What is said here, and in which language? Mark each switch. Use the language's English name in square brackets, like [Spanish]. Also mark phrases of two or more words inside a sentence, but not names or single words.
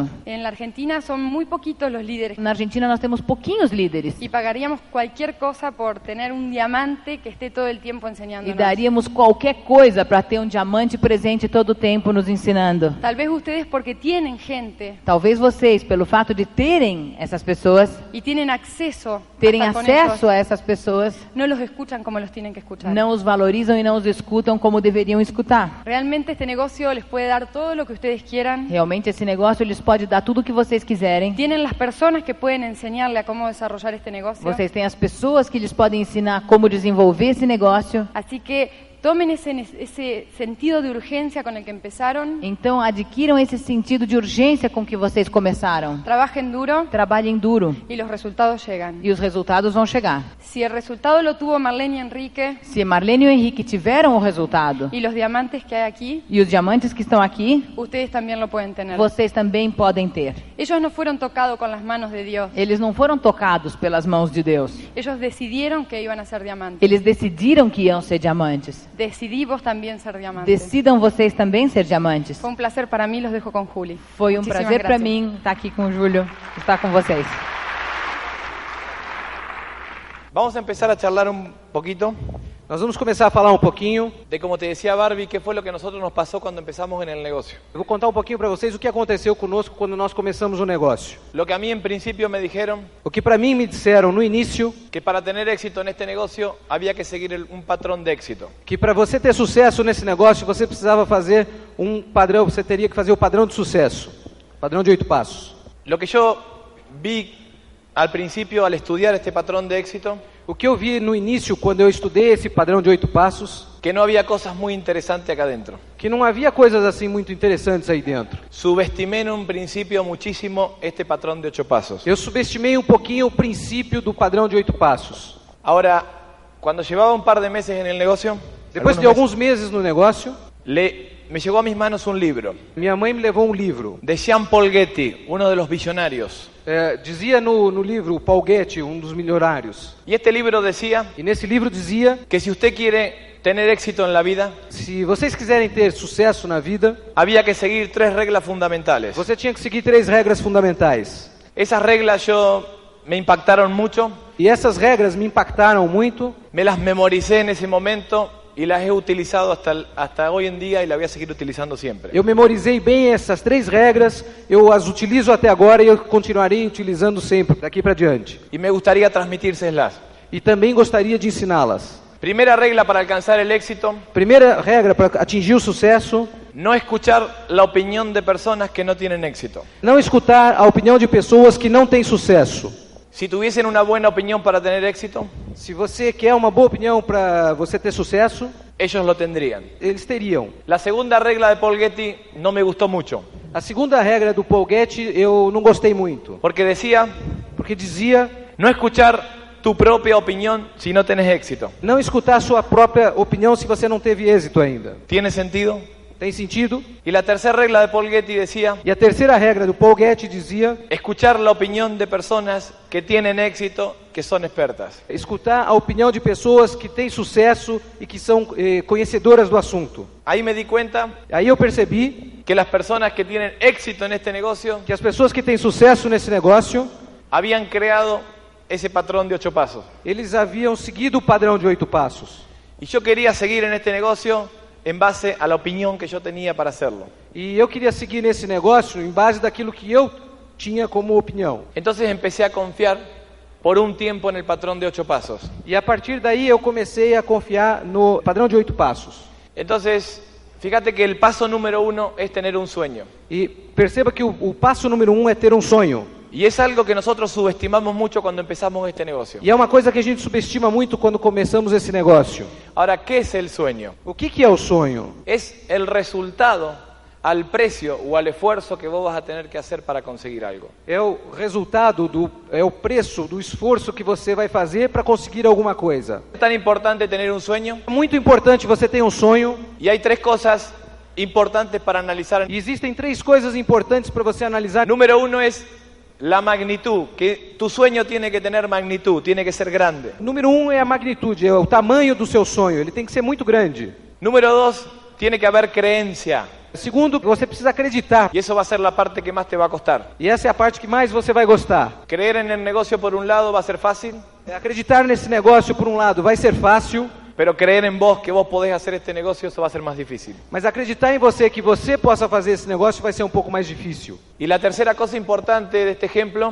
[Spanish] En la Argentina son muy poquitos los líderes [Portuguese] Na Argentina nós temos pouquinhos líderes. [Spanish] y pagaríamos cualquier cosa por tener un diamante que esté todo el tiempo [Portuguese] E [Spanish] enseñándonos. [Portuguese] daríamos qualquer coisa para ter diamante presente todo o tempo nos ensinando. [Spanish] Tal vez ustedes porque tienen gente [Portuguese] Talvez vocês, pelo fato de terem essas pessoas, [Spanish] y tienen acceso [Portuguese] terem [Spanish] a estar con [Portuguese] acesso [Spanish] ellos, [Portuguese] a essas pessoas, [Spanish] no los escuchan como los tienen que escuchar. [Portuguese] não os valorizam e não os escutam como deveriam escutar. [Spanish] Realmente este negocio les puede dar todo lo que ustedes quieran. [Portuguese] Realmente esse negócio lhes pode dar tudo o que vocês quiserem. [Spanish] Tienen las personas que pueden enseñarle a cómo desarrollar este negocio. [Portuguese] Vocês têm as pessoas que lhes podem ensinar como desenvolver esse negócio. [Spanish] Así que tomen ese sentido de urgencia con el que empezaron. [Portuguese] Então adquiram esse sentido de urgência com que vocês começaram. [Spanish] Trabajen duro [Portuguese] Trabalhem duro [Spanish] y los resultados llegan. [Portuguese] e os resultados vão chegar. [Spanish] Si el resultado lo tuvo Marlene y Enrique [Portuguese] Se Marlene e o Henrique tiveram o resultado [Spanish] y los diamantes que hay aquí, [Portuguese] e os diamantes que estão aqui, [Spanish] ustedes también lo pueden tener. [Portuguese] vocês também podem ter. [Spanish] Ellos no fueron tocados con las manos de Dios. [Portuguese] Eles não foram tocados pelas mãos de Deus. [Spanish] Ellos decidieron que iban a ser diamantes. [Portuguese] Eles decidiram que iam ser diamantes. [Spanish] Decidí vos también ser diamantes. [Portuguese] Decidam vocês também ser diamantes. [Spanish] Fue un placer para mí, los dejo con Juli. [Portuguese] Foi um [Spanish] Muchísimas [Portuguese] prazer para [Spanish] gracias. [Portuguese] mim estar aqui com o Júlio, estar com vocês. [Spanish] Vamos a empezar a charlar un poquito. [Portuguese] Nós vamos começar a falar um pouquinho. [Spanish] de, como te decía Barbie, qué fue lo que a nosotros nos pasó cuando empezamos en el negocio. [Portuguese] Eu vou contar um pouquinho para vocês o que aconteceu conosco quando nós começamos o negócio. [Spanish] Lo que a mí en principio me dijeron, [Portuguese] O que para mim me disseram no início, [Spanish] que para tener éxito en este negocio había que seguir un patrón de éxito. [Portuguese] que para você ter sucesso nesse negócio, você precisava fazer um padrão, você teria que fazer o padrão de sucesso. Padrão de 8 passos. [Spanish] Lo que yo vi al principio al estudiar este patrón de éxito, [Portuguese] O que eu vi no início, quando eu estudei esse padrão de 8 passos, [Spanish] que no había cosas muy interesantes acá adentro. [Portuguese] que não havia coisas assim muito interessantes aí dentro. [Spanish] Subestimé en un principio muchísimo este patrón de 8 pasos. [Portuguese] Eu subestimei um pouquinho o princípio do padrão de 8 passos. [Spanish] Ahora, cuando llevaba un par de meses en el negocio, [Portuguese] Depois de alguns meses no negócio, [Spanish] me llegó a mis manos un libro [Portuguese] minha mãe me levou um livro. [Spanish] de Jean-Paul Getty, uno de los visionarios. [Portuguese] Dizia no livro, o Paul Getty, um dos milionários. [Spanish] Y este libro decía [Portuguese] E nesse livro dizia, [Spanish] que si usted quiere tener éxito en la vida, [Portuguese] se vocês quiserem ter sucesso na vida, [Spanish] había que seguir 3 reglas fundamentales. [Portuguese] você tinha que seguir 3 regras fundamentais. [Spanish] Esas reglas me impactaron mucho, [Portuguese] E essas regras me impactaram muito, [Spanish] me las memoricé en ese momento y las he utilizado hasta hoy en día y las voy a seguir utilizando siempre. [Portuguese] eu memorizei bem essas 3 regras, eu as utilizo até agora e eu continuarei utilizando sempre, daqui para diante. [Spanish] Y me gustaría transmitírselas. [Portuguese] E também gostaria de ensiná-las. [Spanish] Primera regla para alcanzar el éxito: [Portuguese] Primeira regra para atingir o sucesso, [Spanish] no escuchar la opinión de personas que no tienen éxito. [Portuguese] não escutar a opinião de pessoas que não têm sucesso. [Spanish] Si tuviesen una buena opinión para tener éxito, [Portuguese] Se você quer uma boa opinião para você ter sucesso, [Spanish] ellos lo tendrían. [Portuguese] eles teriam. [Spanish] La segunda regla de Paul Getty no me gustó mucho, [Portuguese] A segunda regra do Paul Getty eu não gostei muito, [Spanish] porque decía [Portuguese] porque dizia [Spanish] no escuchar tu propia opinión si no tenés éxito. [Portuguese] não escutar a sua própria opinião se você não teve êxito ainda. [Spanish] ¿Tiene sentido? [Portuguese] Tem sentido? [Spanish] Y la tercera regla de Paul Getty decía [Portuguese] E a terceira regra do Paul Getty dizia [Spanish] escuchar la opinión de personas que tienen éxito, que son expertas. [Portuguese] escutar a opinião de pessoas que têm sucesso e que são conhecedoras do assunto. [Spanish] Ahí me di cuenta [Portuguese] Aí eu percebi [Spanish] que las personas que tienen éxito en este negocio [Portuguese] que as pessoas que têm sucesso nesse negócio, [Spanish] habían creado ese patrón de 8 pasos. [Portuguese] eles haviam seguido o padrão de 8 passos. [Spanish] Y yo quería seguir en este negocio en base a la opinión que yo tenía para hacerlo. [Portuguese] E eu queria seguir nesse negócio em base daquilo que eu tinha como opinião. [Spanish] Entonces empecé a confiar por un tiempo en el patrón de 8 pasos. [Portuguese] E a partir daí eu comecei a confiar no padrão de 8 passos. [Spanish] Entonces, fíjate que el paso número 1 es tener un sueño. [Portuguese] E perceba que o passo número 1 é ter um sonho. [Spanish] Y es algo que nosotros subestimamos mucho cuando empezamos este negocio. [Portuguese] E é uma coisa que a gente subestima muito quando começamos esse negócio. [Spanish] Ahora, ¿qué es el sueño? [Portuguese] O que é o sonho? [Spanish] Es el resultado al precio o al esfuerzo que vos vas a tener que hacer para conseguir algo. [Portuguese] É o resultado, é o preço do esforço que você vai fazer para conseguir alguma coisa. [Spanish] Es tan importante tener un sueño [Portuguese] É muito importante você ter um sonho. [Spanish] y hay 3 cosas importantes para analizar. [Portuguese] E existem 3 coisas importantes para você analisar. [Spanish] Número 1 es la magnitud, que tu sueño tiene que tener magnitud, tiene que ser grande. [Portuguese] Número 1 é a magnitude, é o tamanho do seu sonho. Ele tem que ser muito grande. [Spanish] Número 2, tiene que haber creencia. [Portuguese] Segundo, você precisa acreditar. [Spanish] Y eso va a ser la parte que más te va a costar. [Portuguese] E essa é a parte que mais você vai gostar. [Spanish] Creer en el negocio por un lado va a ser fácil, [Portuguese] Acreditar nesse negócio, por um lado, vai ser fácil. [Spanish] pero creer en vos, que vos podés hacer este negocio, eso va a ser más difícil. [Portuguese] Mas acreditar em você, que você possa fazer esse negócio, vai ser um pouco mais difícil. [Spanish] Y la tercera cosa importante de este ejemplo